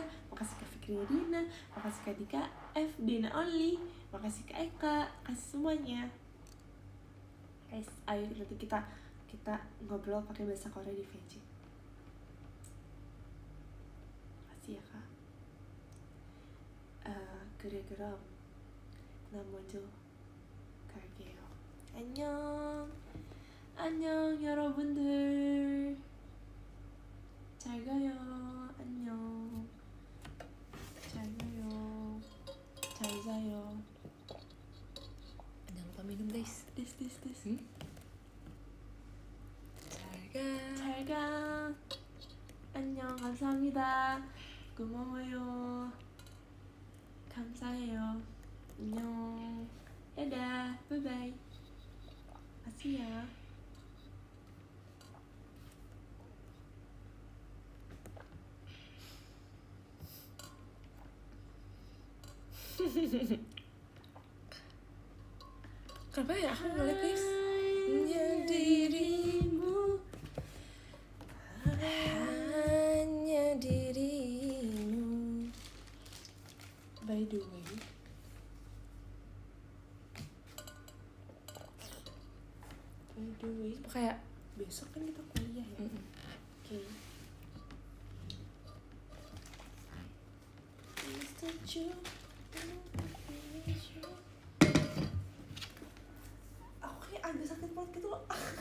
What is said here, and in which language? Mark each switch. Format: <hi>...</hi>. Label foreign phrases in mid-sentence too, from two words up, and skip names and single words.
<id>Makasih Kak Fikri Dina. Makasih Kak Dika F Dina Only. Makasih Kak Eka. Kasih semuanya. Guys, ayo nanti kita ngobrol pakai bahasa Korea di VC. Makasih ya Kak.</id> <ko>그래 그럼 난 먼저 갈게요. 안녕 여러분들. 잘 가요. 안녕. 잘 가요. 잘 자요.</ko> <id>Jangan lupa minum guys. This.</id> <ko>잘 가. 잘 가. 안녕. 감사합니다. 고마워요. 감사해요. 안녕.</ko> <en>다dah. Bye-bye.</en> <id>Makasih ya. Kenapa ya aku ngelek guys? Hanya dirimu. Hanya dirimu.</id> <en>By the way,</en> <id>Kayak besok kan kita kuliah ya. Oke. Aku kayak agak sakit perut gitu loh.</id>